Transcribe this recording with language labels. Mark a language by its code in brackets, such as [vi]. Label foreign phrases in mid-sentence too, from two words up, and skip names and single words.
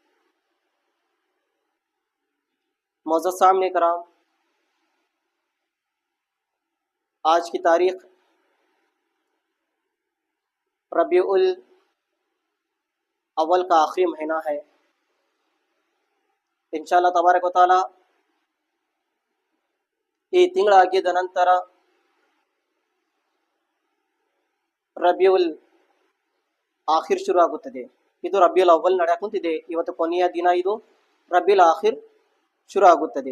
[ur] معزز سامعین کرام، آج کی تاریخ ربیع الاول کا آخری مہینہ ہے۔ [ar] انشاءاللہ تبارک و تعالی [kn] ಈ ತಿಂಗಳಾಗಿದ್ದ ನಂತರ ರಬಿಯುಲ್ ಆಖಿರ್ ಶುರು ಆಗುತ್ತದೆ। ಇದು ರಬಿಯುಲ್ ಅವ್ವಲ್ ನಡೆಯ ಕುಂತಿದೆ, ಇವತ್ತು ಕೊನೆಯ ದಿನ, ಇದು ರಬಿಯುಲ್ ಆಖಿರ್ ಶುರು ಆಗುತ್ತದೆ।